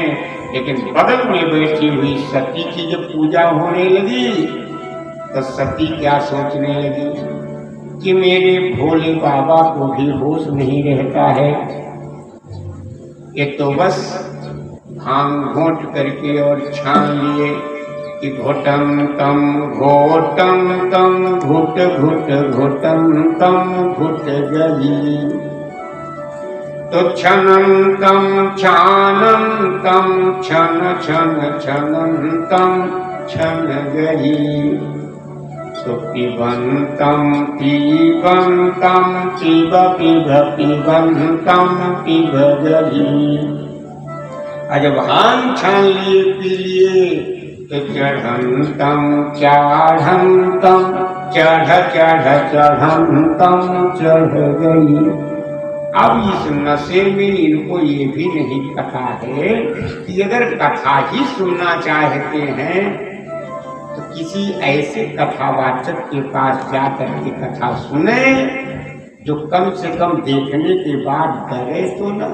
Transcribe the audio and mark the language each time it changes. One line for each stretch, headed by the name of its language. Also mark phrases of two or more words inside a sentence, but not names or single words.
Hindi: लेकिन बगल में बैठी हुई सती की जब पूजा होने लगी तो सती क्या सोचने लगी कि मेरे भोले बाबा को भी होश नहीं रहता है, ये तो बस भांग घोट करके और छान लिए कि घोटम तम घुट घुट घोटम तम घुट गई, तो छनम तम छानम तम छन छन छनम तम छन गई, तो पिबंतम पिबंतम पिब पिब पिबंतम पिब गई। जब भांग छान लिए, पी लिए, तो चढ़ंतम चढ़ंतम चढ़ चढ़ चढ़ंतम चढ़ गई। अब इस नशे में इनको ये भी नहीं पता है कि अगर कथा ही सुनना चाहते हैं तो किसी ऐसे कथावाचक के पास जाकर के कथा सुने जो कम से कम देखने के बाद डरे तो न।